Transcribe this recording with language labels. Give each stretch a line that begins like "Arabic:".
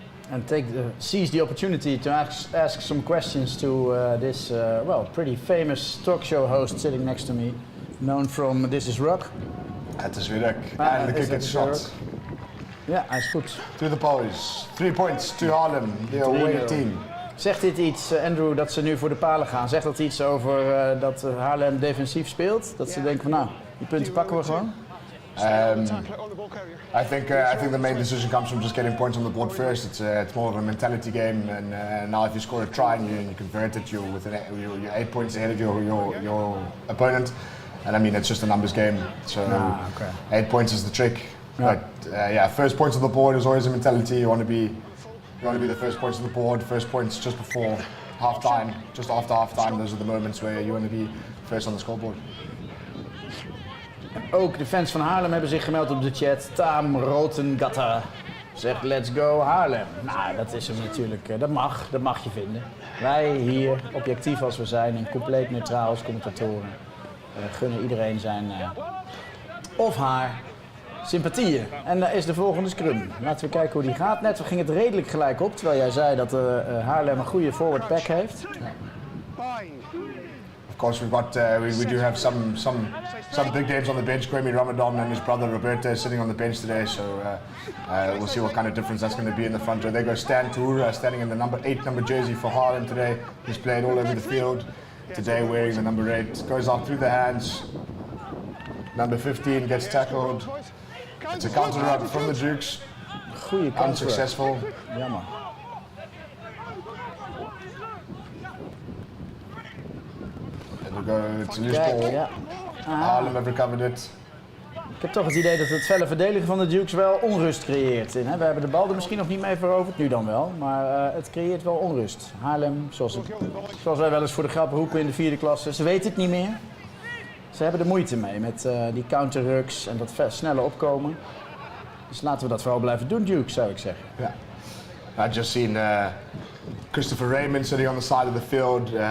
English: And seize the opportunity to ask some questions to this pretty famous talk show host sitting next to me, known from This Is Rug.
Dutch: Het is weer ruk.
English: And the kick is shot.
Dutch: Ja, hij is goed.
English: To the boys. 3 points to Haarlem, the away team.
Dutch: Zegt dit iets, Andrew, dat ze nu voor de palen gaan? Zegt dat iets over dat Haarlem defensief speelt? Dat ze denken van nou, die punten pakken we gewoon?
English: I think the main decision comes from just getting points on the board first. It's more of a mentality game, and now if you score a try and you convert it, you're 8 points ahead of your opponent. And I mean, it's just a numbers game. So 8 points is the trick. Yeah. But first points on the board is always a mentality. You want to be the first points on the board. First points just before half time, just after half time. Those are the moments where you want to be first on the scoreboard.
Dutch: Ook de fans van Haarlem hebben zich gemeld op de chat. Tam Rotengatter zegt
English: let's go Haarlem.
Dutch: Nou, dat is hem natuurlijk. Dat mag je vinden. Wij hier, objectief als we zijn en compleet neutraal als commentatoren, gunnen iedereen zijn of haar sympathieën. En daar is de volgende scrum. Laten we kijken hoe die gaat. Net ging het redelijk gelijk op, terwijl jij zei dat Haarlem een goede forward pack heeft.
English: Of course, we do have some big names on the bench. Kwame Ramadan and his brother Roberto sitting on the bench today. So we'll see what kind of difference that's going to be in the front row. There goes Stan Toura, standing in the number 8 jersey for Haarlem today. He's played all over the field today wearing the number 8. Goes out through the hands. Number 15 gets tackled. It's a counter run from the Dukes.
Dutch: Goeie counter.
English: Unsuccessful.
Dutch: Jammer.
English: And we go to loose ball.
Dutch: Ja.
English: Haarlem have recovered it.
Dutch: Ik heb toch het idee dat het felle verdedigen van de Dukes wel onrust creëert. We hebben de bal er misschien nog niet mee veroverd, nu dan wel. Maar het creëert wel onrust. Haarlem, zoals wij wel eens voor de grap roepen in de 4e klasse, ze weten het niet meer. Ze hebben er moeite mee met die counterrucks en dat snelle opkomen. Dus laten we dat vooral blijven doen, Duke, zou ik zeggen.
English: I just seen Christopher Raymond sitting on the side of the field.